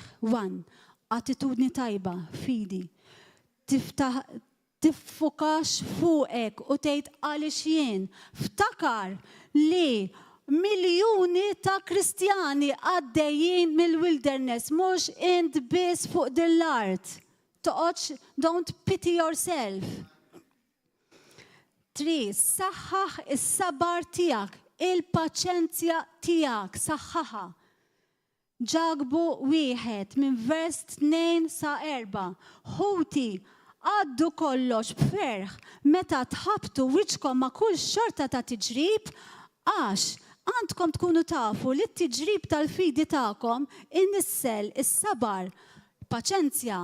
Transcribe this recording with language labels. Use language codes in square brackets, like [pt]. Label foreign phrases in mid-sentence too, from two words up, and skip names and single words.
[mt] 1. Attitudni tajba, fidi. Tiffukax fuqek u tgħid għaliex jien. Ftakar li miljuni ta' Kristjani għaddejjin mill-wilderness, mhux int biss fuq dil-art. [en] Don't pity yourself. 3. [mt] Saħħaħ is-sabar tiegħek, il-paċenzja tiegħek, saħħaħa. Ġagbu 1 minn vers 2 sa 4. Ħuti għaddu kollox b'ferħ meta tħabtu wiċċkom ma' kull xorta ta' tiġrib għax għandkom tkunu tafu li t-tiġrib tal-fidi tagħkom innissel is-sabar, paċenzja.